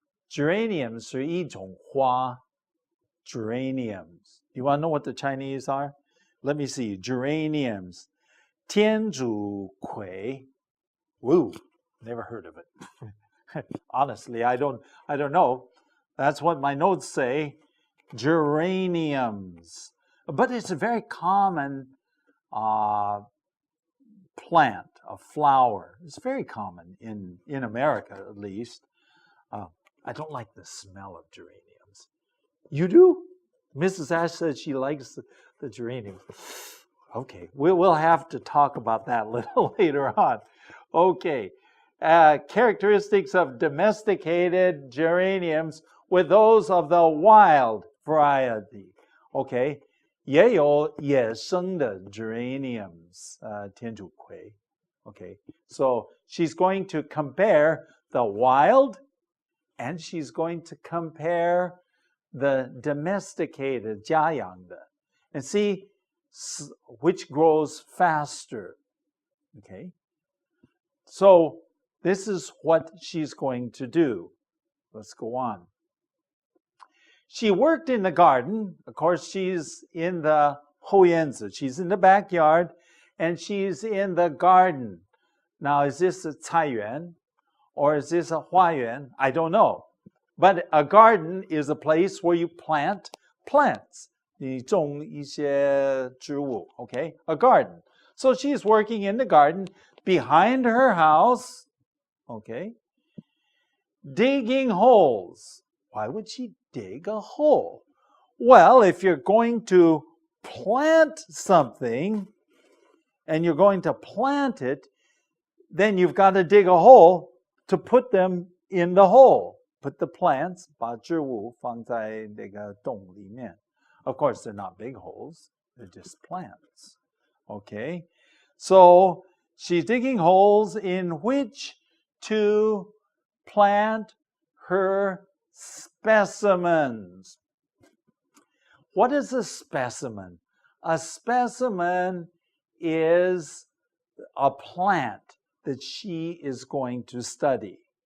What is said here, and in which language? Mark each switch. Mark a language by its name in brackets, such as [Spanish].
[Chinese] Geraniums 是一种花。 [English] Geraniums. You want to know what the Chinese are? Let me see. Geraniums. 天竺葵.Woo. Never heard of it. Honestly, I don't know. That's what my notes say. Geraniums. But it's a very common plant, a flower. It's very common in America, at least. I don't like the smell of geraniums. You do? Mrs. Ash said she likes the geraniums. Okay, we'll have to talk about that a little later on. Okay, characteristics of domesticated geraniums with those of the wild variety. [Chinese] Okay, 也有野生的 geraniums, 天竺葵. [English] Okay, so she's going to compare the wild and she's going to compare the domesticated 家养的 and see which grows faster. Okay, so this is what she's going to do. Let's go on. She worked in the garden. Of course, she's in the 后院子. She's in the backyard, and she's in the garden. Now, is this a 菜园 or is this a 花园? I don't know. But a garden is a place where you plant plants. [Chinese] 你种一些植物, okay? [English] A garden. So she's working in the garden behind her house, okay? Digging holes. Why would she dig a hole? Well, if you're going to plant something and you're going to plant it, then you've got to dig a hole to put them in the hole. Put the plants, [Chinese] 把植物放在那个洞里面. [English] Of course, they're not big holes. They're just plants. Okay? So she's digging holes in which to plant her specimens. What is a specimen? A specimen is a plant that she is going to study.